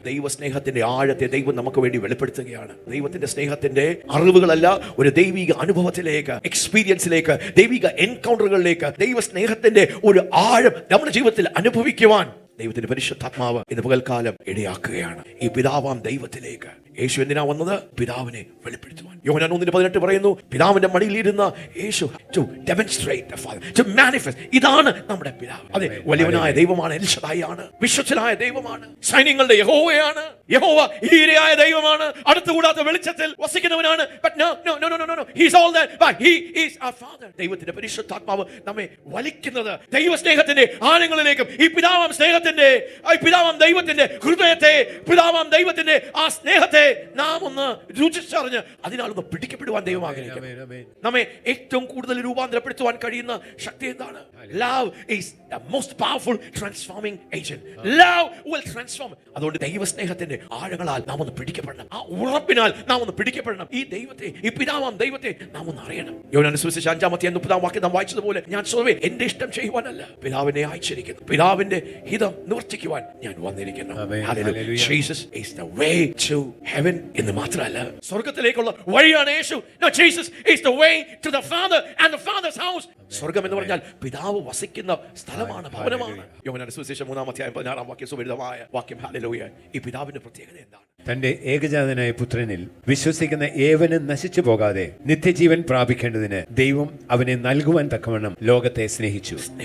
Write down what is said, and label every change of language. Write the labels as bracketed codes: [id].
[ml] ദൈവസ്നേഹത്തിന്റെ ആഴത്തെ ദൈവം നമുക്ക് വേണ്ടി വെളിപ്പെടുത്തുകയാണ്. ദൈവത്തിന്റെ സ്നേഹത്തിന്റെ അറിവുകളല്ല, ഒരു ദൈവിക അനുഭവത്തിലേക്ക്, എക്സ്പീരിയൻസിലേക്ക്, ദൈവിക എൻകൗണ്ടറുകളിലേക്ക്, ദൈവസ്നേഹത്തിന്റെ ഒരു ആഴം നമ്മുടെ ജീവിതത്തിൽ അനുഭവിക്കുവാൻ ദൈവത്തിന്റെ പരിശുദ്ധാത്മാവ് ഇന്ന് പകൽക്കാലം ഇടയാക്കുകയാണ്. ഈ പിതാവാം ദൈവത്തിലേക്ക് യേശു എന്തിനാ വന്നത്? പിതാവിനെ വെളിപ്പെടുത്തുവാൻ. യോഹന്നാൻ 1:18 പറയുന്നു, പിതാവിന്റെ മടിയിലിരുന്ന യേശു [en] to demonstrate the Father, to manifest. [ml] ഇതാണ് നമ്മുടെ പിതാവ്. അതെ, വലിയവനായ ദൈവമാണ്, എൽ ശദ്ദായിയാണ്, വിശ്വസ്തനായ ദൈവമാണ്, സൈന്യങ്ങളുടെ യഹോവയാണ്. യഹോവ ഈരയായ ദൈവമാണ്, അടുത്തുകൂടാത്ത വെളിച്ചത്തിൽ വസിക്കുന്നവനാണ്. [en] But no, he's all that, but he is our Father. [ml] ദൈവത്തിന്റെ പരിശുദ്ധാത്മാവ് നമ്മെ വലിക്കുന്നത് ദൈവസ്നേഹത്തിന്റെ ആഴങ്ങളിലേക്കും, ഈ പിതാവാം സ്നേഹത്തിന്റെ, ഈ പിതാവാം ദൈവത്തിന്റെ ഹൃദയത്തെ, പിതാവാം ദൈവത്തിന്റെ ആ സ്നേഹത്തെ നാം ഒന്ന് രുചിച്ചറിഞ്ഞ് അതിനാലൊന്ന് പിടിക്കപ്പെടുവാൻ ദൈവം ആഗ്രഹിക്കുന്നു. നമ്മെ ഏറ്റവും കൂടുതൽ രൂപാന്തരപ്പെടുത്തുവാൻ കഴിയുന്ന ശക്തി എന്താണ്? [en] Love is the most powerful transforming agent. Love will transform. [ml] അതുകൊണ്ട് ദൈവസ്നേഹത്തിന്റെ ആഴങ്ങളാൽ നാം ഒന്ന് പിടിക്കപ്പെടണം, ആ ഉറപ്പിനാൽ നാം ഒന്ന് പിടിക്കപ്പെടണം. ഈ ദൈവത്തെ, ഈ പിതാവാം ദൈവത്തെ നാം ഒന്ന് അറിയണം. യോഹന്നാൻ സുവിശേഷം 5:30 നാം വായിച്ചതുപോലെ, ഞാൻ സ്വയമേ എന്റെ ഇഷ്ടം ചെയ്യുവാനല്ല, പിതാവിനെ അയച്ചിരിക്കുന്നു, പിതാവിന്റെ ഹിതം നിവർത്തിക്കുവാൻ ഞാൻ വന്നിരിക്കുന്നു. [en] Hallelujah. Jesus is the way to heaven [ml] എന്ന് മാത്രമല്ല, സ്വർഗ്ഗത്തിലേക്കുള്ള വഴിയാണ് യേശു. [en] No, Jesus is the way to the Father and the Father's house. [ml] സ്വർഗ്ഗം എന്ന് പറഞ്ഞാൽ പിതാവ് വസിക്കുന്ന സ്ഥലമാണ്, ഭവനമാണ്. യോഹന്നാൻ സുവിശേഷം 3:16 സുപരിതമായ വാക്യം. ഹല്ലേലൂയ. ഈ പിതാവിന്റെ പ്രത്യേകത എന്താണ്? തന്റെ ഏകജാതനായ പുത്രനിൽ വിശ്വസിക്കുന്ന ഏവനും നശിച്ചു പോകാതെ നിത്യജീവൻ പ്രാപിക്കേണ്ടതിന് ദൈവം അവനെ നൽകുവാൻ തക്കവണ്ണം ലോകത്തെ സ്നേഹിച്ചു.